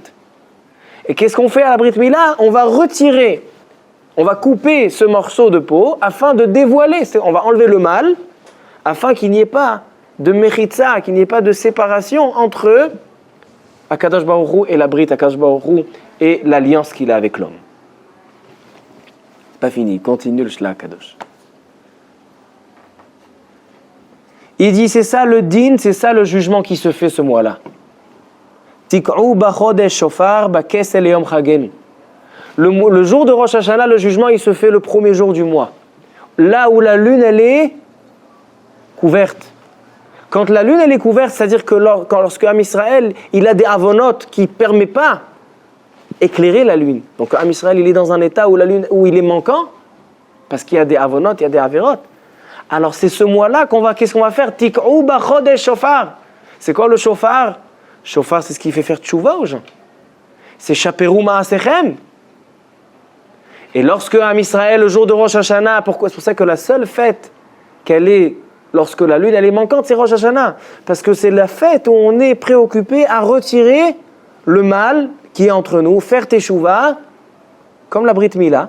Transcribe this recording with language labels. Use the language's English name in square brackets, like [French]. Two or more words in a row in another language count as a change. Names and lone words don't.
[French] Et qu'est-ce qu'on fait à la [Hebrew] ברית מילה? [French] On va retirer, on va couper ce morceau de peau afin de dévoiler, on va enlever le mal, afin qu'il n'y ait pas de mechitza, qu'il n'y ait pas de séparation entre [Hebrew] הקדוש ברוך הוא [French] et la Brit, [Hebrew] הקדוש ברוך הוא [French] et l'alliance qu'il a avec l'homme. C'est pas fini, continue le Shla Akadosh. Il dit, c'est ça le din, c'est ça le jugement qui se fait ce mois-là. [Hebrew] תקעו בחודש שופר בכסה יום חגנו. [French] Le jour de Rosh Hashanah, le jugement, il se fait le premier jour du mois. Là où la lune, elle est couverte. Quand la lune, elle est couverte, c'est-à-dire que lorsque [Hebrew] עם ישראל, [French] il a des avonotes qui ne permettent pas d'éclairer la lune. Donc [Hebrew] עם ישראל, [French] il est dans un état où la lune, où il est manquant, parce qu'il y a des avonotes, il y a des avérotes. Alors c'est ce mois-là qu'est-ce qu'on va faire? [Hebrew] תקעו בחודש שופר. [French] C'est quoi le shofar? Shofar, c'est ce qui fait faire tchouva aux gens. C'est [Hebrew] שפרו מעשיכם. [French] Et lorsque [Hebrew] עם ישראל, [French] le jour de Rosh Hashanah, pourquoi? C'est pour ça que la seule fête qu'elle est, lorsque la lune elle est manquante, c'est Rosh Hashanah. Parce que c'est la fête où on est préoccupé à retirer le mal qui est entre nous, faire teshuva, comme la [Hebrew] ברית מילה.